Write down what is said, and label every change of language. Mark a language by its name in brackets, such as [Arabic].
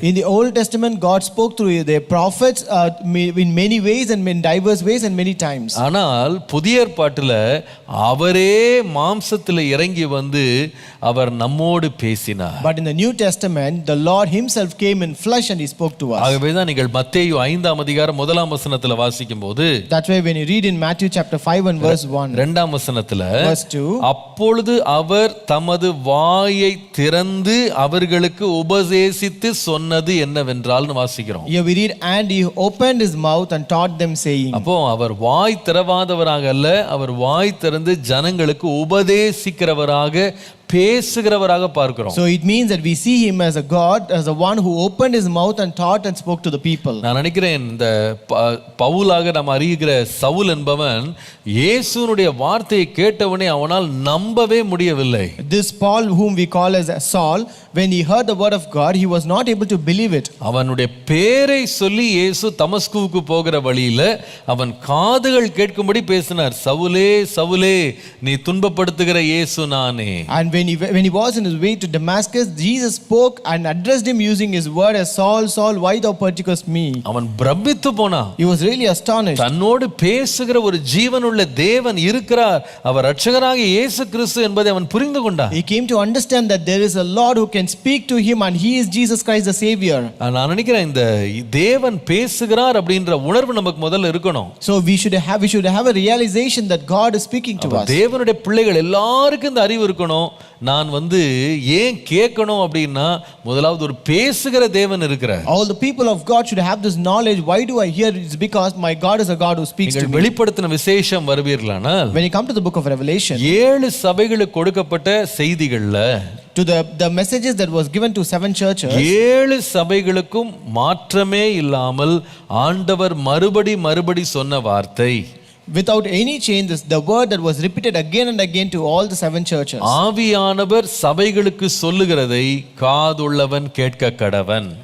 [English] In the Old Testament God spoke through the prophets in many ways and in diverse ways and many times. [Tamil] ஆனால் புதிய ஏற்பாட்டில அவரே மாம்சத்தில் இறங்கி வந்து அவர் நம்மோடு பேசினார். [English] But in the New Testament the Lord himself came in flesh and he spoke to us. [Tamil] ஆகவேதான் நீங்கள் மத்தேயு 5ஆம் அதிகாரம் 1ஆம் வசனத்துல வாசிக்கும்போது, [English] That's why when you read in Matthew chapter 5 and verse 1, [Tamil] 2ஆம் வசனத்துல, [English] verse 2, [Tamil] அப்பொழுது அவர் தமது வாயை திறந்து அவர்களுக்கு உபதேசித்து சொன்னது என்னவென்றால்னு வாசிக்கிறோம். [English] here we read, and he opened his mouth and taught them saying. [Tamil] அப்போ அவர் வாய் திறவாதவராக அல்ல, அவர் வாய் திறந்து ஜனங்களுக்கு உபதேசிக்கிறவராக பேசுகிறவராக பார்க்கிறோம். [English] So it means that we see him as a God, as the one who opened his mouth and taught and spoke to the people. [Tamil] நான் நினைக்கிறேன் இந்த பவுலாக நாம் அறிகிற சவுல் என்பவன் இயேசுனுடைய வார்த்தையை கேட்டவனே அவனால் நம்பவே முடியவில்லை. [English] This Paul whom we call as Saul, when he heard the word of God he was not able to believe it. [Tamil] அவனுடைய பேரை சொல்லி இயேசு தமஸ்குவுக்கு போகிற வழியில அவன் காதுகள் கேட்கும்படி பேசினார். சவுலே சவுலே, நீ துன்பப்படுத்துகிற இயேசு நானே. [English] And when he was in his way to Damascus, Jesus spoke and addressed him using his word as Saul, Saul, why thou persecutest me? [Tamil] அவன் பிரமித்து போனான். [English] He was really astonished. [Tamil] தன்னோடு பேசுகிற ஒரு ஜீவனுள்ள தேவன் இருக்கிறார், அவர் இரட்சகராகிய இயேசு கிறிஸ்து என்பதை அவன் புரிந்து கொண்டான். [English] He came to understand that there is a Lord who can speak to him and he is Jesus Christ the Savior. [Tamil] நான் நினைக்கிறேன் இந்த தேவன் பேசுகிறார் அப்படின்ற உணர்வு நமக்கு முதல்ல இருக்கணும். [English] So we should have a realization that God is speaking to us. [Tamil] தேவனுடைய பிள்ளைகள் எல்லாருக்கும் இந்த அறிவு இருக்கணும். நான் ஏன் கேட்கணும் அப்படின்னா, முதலாவது ஒரு பேசுகிற தேவன் இருக்கிறார். [English] All the people of God should have this knowledge. Why do I hear? It's because my God is a God who speaks to me. [Tamil] வெளிப்படுத்தின விசேஷம் வருவீர்களானால், [English] when you come to the book of Revelation, [Tamil] 7 சபைகளுக்கு கொடுக்கப்பட்ட செய்திகள்ல [English] to the messages that was given to 7 churches. [Tamil] 7 சபைகளுக்கும் மாற்றமே இல்லாமல் ஆண்டவர் மறுபடி சொன்ன வார்த்தை, [English] Without any changes, the word that was repeated again and again to all the 7 churches. [Tamil] ஆவியானவர் சபைகளுக்கு சொல்லுகிறதை காதுள்ளவன் கேட்க கடவன்.